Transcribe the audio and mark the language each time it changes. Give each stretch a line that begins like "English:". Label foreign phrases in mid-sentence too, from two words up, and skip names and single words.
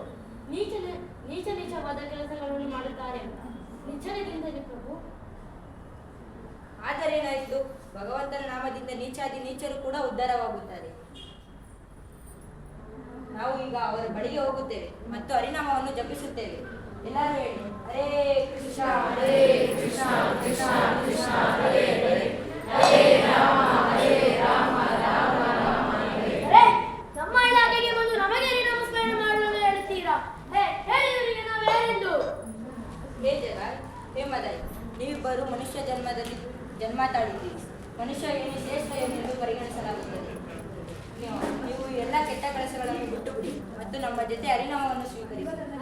Kannada: ನೀಚವಾದ ಕೆಲಸಗಳನ್ನು ಮಾಡುತ್ತಾರೆ. ನಿಚ್ಚಳದಿಂದಲೇ ಪ್ರಭು. ಆದರೇನಾಯಿತು? ಭಗವಂತನ ನಾಮದಿಂದ ನೀಚಾದಿ ನೀಚರು ಕೂಡ ಉದ್ಧಾರವಾಗುತ್ತಾರೆ. ನಾವು ಈಗ ಅವರ ಬಳಿಗೆ ಹೋಗುತ್ತೇವೆ ಮತ್ತು ಹರಿನಾಮವನ್ನು ಜಪಿಸುತ್ತೇವೆ. ಎಲ್ಲರೂ ಹೇಳಿ
Sanskrit: ಹರೇ ಕೃಷ್ಣ ಹರೇ ಕೃಷ್ಣ ಕೃಷ್ಣ ಕೃಷ್ಣ ಹರೇ ಹರೇ ಹರೇ ರಾಮ ರಾಮ ರಾಮ ಹರೇ ಹರೇ.
Kannada: ನಮ್ಮ ಇಲಾಖೆಗೆ ಬಂದು ನಮಗೆ ನಮಸ್ಕಾರ ಮಾಡಲು ಹೇಳ್ತೀರಾ? ಹೇಳಿ ಇವರಿಗೆ ನಾವು ಯಾರೆಂದು. ಹೇ ಜಗಾಯ್, ಹೇ ಮದಾಯ್, ನೀವಿಬ್ಬರು ಮನುಷ್ಯ ಜನ್ಮದಲ್ಲಿ ಜನ್ಮ ತಾಳಿದ್ದೀರಿ. ಮನುಷ್ಯ ಏನು ಶ್ರೇಷ್ಠ ಏನೆಂದು ಪರಿಗಣಿಸಲಾಗುತ್ತದೆ. ನೀವು ಎಲ್ಲ ಕೆಟ್ಟ ಕೆಲಸಗಳನ್ನು ಬಿಟ್ಟು ಬಿಡಿ ಮತ್ತು ನಮ್ಮ ಜೊತೆ ಹರಿನಾಮವನ್ನು ಸ್ವೀಕರಿಸಿ.